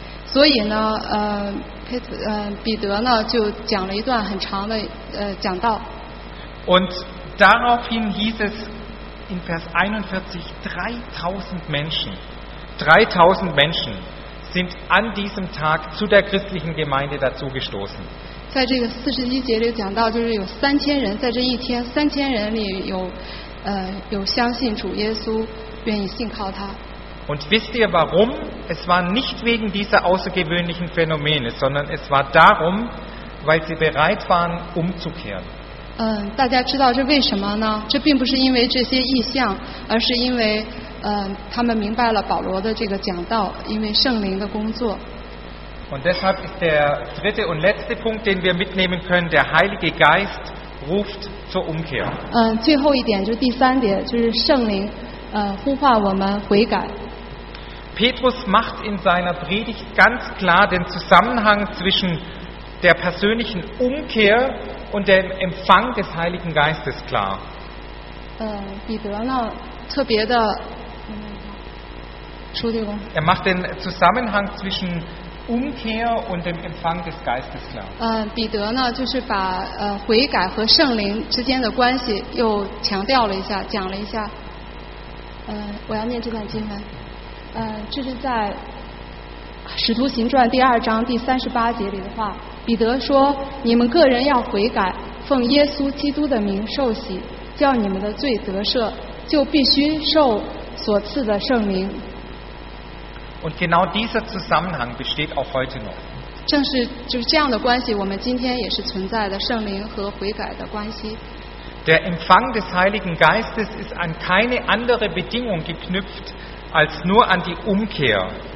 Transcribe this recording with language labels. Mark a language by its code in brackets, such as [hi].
[zh] 所以呢，彼得呢就讲了一段很长的讲道。 [de] Und daraufhin hieß es. In Vers 41, 3000 Menschen, 3000 Menschen sind an diesem Tag zu der christlichen Gemeinde dazugestoßen. [zh] 在这个四十一节里讲到，就是有三千人在这一天，三千人里有相信主耶稣，愿意信靠他。 [de] Und wisst ihr warum? Es war nicht wegen dieser außergewöhnlichen Phänomene, sondern es war darum, weil sie bereit waren, umzukehren. [zh] 大家知道这为什么呢？这并不是因为这些异象，而是因为他们明白了保罗的这个讲道，因为圣灵的工作。 [de] Und deshalb ist der dritte und letzte Punkt, den wir mitnehmen können, der Heilige Geist ruft zur Umkehr. [zh] 最后一点就是第三点，就是圣灵呼唤我们悔改。 [de] Petrus macht in seiner Predigt ganz klar den Zusammenhang zwischen der persönlichen Umkehr. Und der Empfang des Heiligen Geistes klar. [zh] 彼得呢，特别的，书记公。 [de] Er macht den Zusammenhang zwischen Umkehr und dem Empfang des Geistes klar. [zh] 彼得呢，就是把悔改和圣灵之间的关系又强调了一下，讲了一下。我要念这段经文。这是在《使徒行传》第二章第三十八节里的话。彼得说：“你们个人要悔改，奉耶稣基督的名受洗，叫你们的罪得赦，就必须受所赐的圣灵。” [de] Und genau dieser Zusammenhang besteht auch heute noch. [zh] 正是就是这样的关系，我们今天也是存在的圣灵和悔改的关系。 [de] Der Empfang des Heiligen Geistes ist an keine andere Bedingung geknüpft als nur an die Umkehr.